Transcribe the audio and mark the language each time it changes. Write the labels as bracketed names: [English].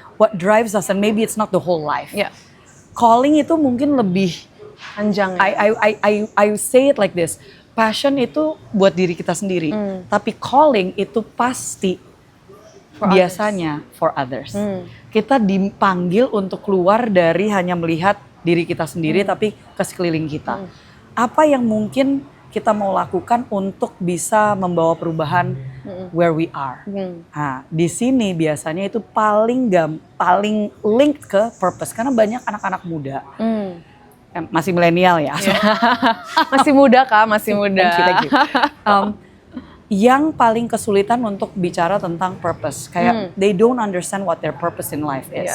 [English] What drives us and maybe it's not the whole life. [Indonesian] Calling itu mungkin lebih Panjang. [English] I say it like this. [Indonesian] Passion itu buat diri kita sendiri, tapi calling itu pasti biasanya [English] for others. [Indonesian] Kita dipanggil untuk keluar dari hanya melihat diri kita sendiri, tapi ke sekeliling kita. Apa yang mungkin kita mau lakukan untuk bisa membawa perubahan [English] where we are. [Indonesian] Nah, di sini biasanya itu paling linked ke purpose, karena banyak anak-anak muda. Masih milenial ya. Masih muda Kak, masih muda. Thank you. Yang paling kesulitan untuk bicara tentang purpose. [English] Kayak they don't understand what their purpose in life is.